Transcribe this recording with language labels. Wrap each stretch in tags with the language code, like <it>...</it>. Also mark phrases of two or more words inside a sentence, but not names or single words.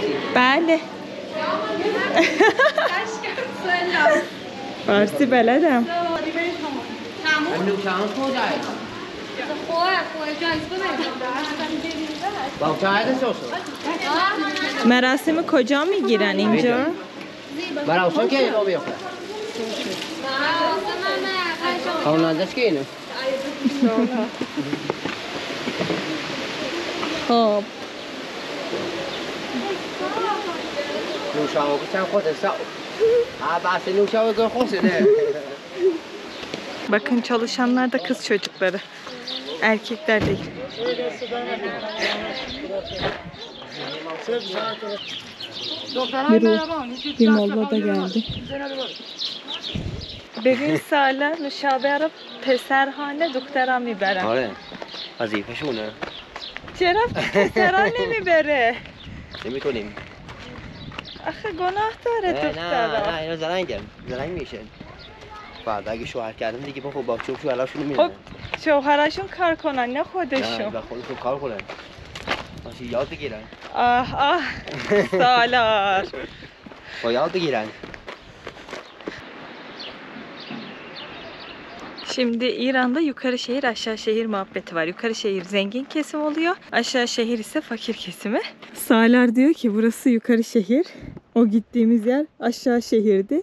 <fa>بله. فارسی بلدم. مراسم کجا میگیرن اینجا؟ مراسم که اینو بیافته.</fa> <tr>Onlardaş ki yine. Hop.</tr> <fa>نوشابه چند خود سا بحث نوشابه کن خوش ده</fa> <tr>Bakın çalışanlar da kız çocukları. Erkekler değil. Bir molla da geldi.</tr> <fa>ببین سالا نوشابه رو پسرهانه دخترم میبرن. آره وظیفه‌شونه چرا پسران نمیبره؟ نمیتونیم آخه گناه داره نه دخترها. اینا زرنگ میشه بعد اگه شوهر کردن دیگه با خب با چوب شوهراشونو خب میدونن شوهرشون کار کنن نه نه خودشون. با خودشون کار کنن باشی یاد بگیرن آه سالار. با yad بگیرن.</fa> <tr>Şimdi İran'da yukarı şehir aşağı şehir muhabbeti var. Yukarı şehir zengin kesim oluyor. Aşağı şehir ise fakir kesimi. Salar diyor ki burası yukarı şehir. O gittiğimiz yer aşağı şehirdi.</tr>